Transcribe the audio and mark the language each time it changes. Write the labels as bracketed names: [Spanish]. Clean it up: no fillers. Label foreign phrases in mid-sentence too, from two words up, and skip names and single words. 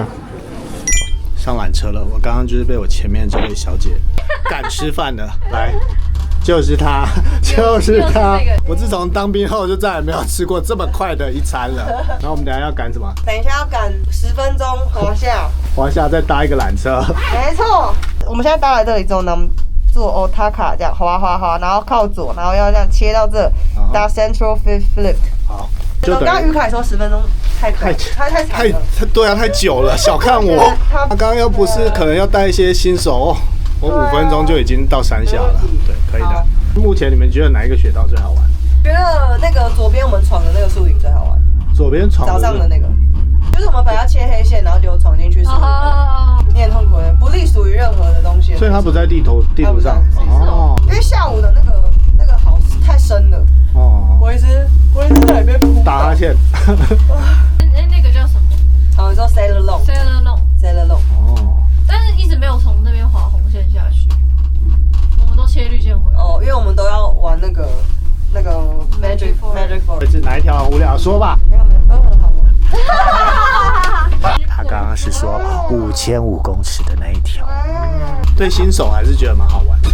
[Chinese] 上缆车了，我刚刚就是被我前面这位小姐赶吃饭的，来，就是她，就是她。我自从当兵后就再也没有吃过这么快的一餐了。然后我们等一下要赶什么？等一下要赶10分钟华夏，华夏再搭一个缆车。没错，我们现在搭来这里之后呢，坐 Otaka 這樣滑，然後靠左，然後要這樣切到這，搭 Central Fifth Lift。好，剛剛於凱說10分鐘太長了，对啊，太久了，小看我。他刚刚要不是可能要带一些新手，我5分钟就已经到山下了。对，可以的。目前你们觉得哪一个雪道最好玩？覺得那個左邊我們闖的那個樹林最好玩。左邊闖早上的那個，就是我們本來要切黑線，然後就闖進去樹林的，你很痛苦的，不隶屬於任何的東西。所以它不在地圖上。哦，因為下午的那個好太深了。哦。我一直在裡面哭。打哈欠。那个叫什麼？好，你說 Sailor Long。哦。但是一直沒有從那邊滑紅線下去，我們都切綠線回來。哦，因為我們都要玩那個 Magic Forest。是哪一條無聊說吧？沒有，都很好玩。他剛剛是說5500公尺的那一條，對新手還是覺得蠻好玩的。